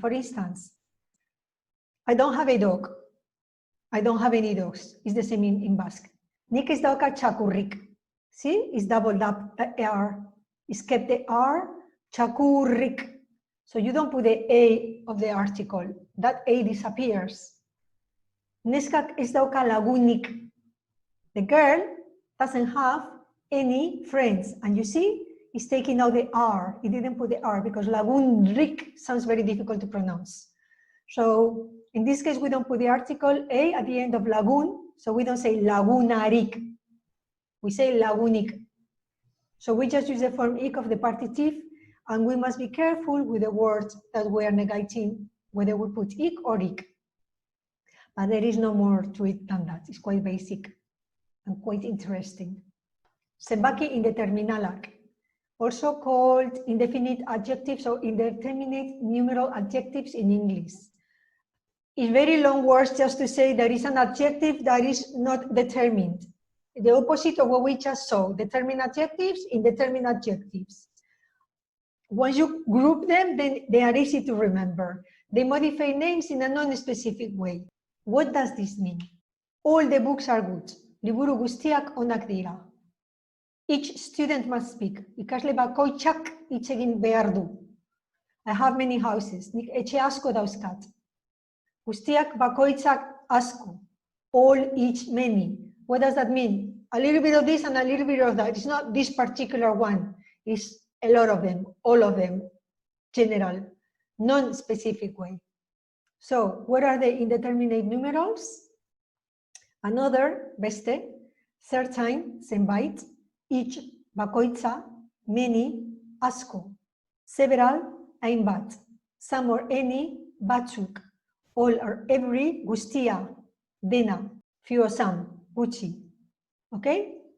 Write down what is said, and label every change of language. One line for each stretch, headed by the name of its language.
English: For instance, I don't have a dog. I don't have any dogs. It's the same in Basque.
Basque: Nik ez dauka txakurrik.
English: See, it's doubled up R. It's kept the R, txakurrik. So you don't put the A of the article. That A disappears.
Basque: Neskak ez dauka lagunik.
English: The girl doesn't have any friends. And you see, it's taking out the R. It didn't put the R because lagunrik sounds very difficult to pronounce. So in this case, we don't put the article A at the end of lagun. So we don't say lagunarik. We say lagunik. So we just use the form ik of the partitive, and we must be careful with the words that we are negating, whether we put ik or ik. But there is no more to it than that. It's quite basic and quite interesting.
Basque: Zenbaki indeterminalak,
English: also called indefinite adjectives or indeterminate numeral adjectives in English. It's very long words just to say there is an adjective that is not determined. The opposite of what we just saw, determined adjectives, indeterminate adjectives. Once you group them, then they are easy to remember. They modify names in a non-specific way. What does this mean? All the books are good.
Basque: Liburu guztiak onak dira.
English: Each student must speak.
Basque: Ikasle bakoitzak hitz egin behar du.
English: I have many houses.
Basque: Nik etxe asko dauzkat. Guztiak bakoitzak asko.
English: All, each, many. What does that mean? A little bit of this and a little bit of that. It's not this particular one. It's a lot of them, all of them, general, non-specific way. So what are the indeterminate numerals? Another, beste, certain, zenbait, each, bakoitza, many, asko, several, hainbat, some or any, batzuk, all or every, guztia, dena, few or some, gutxi. Okay?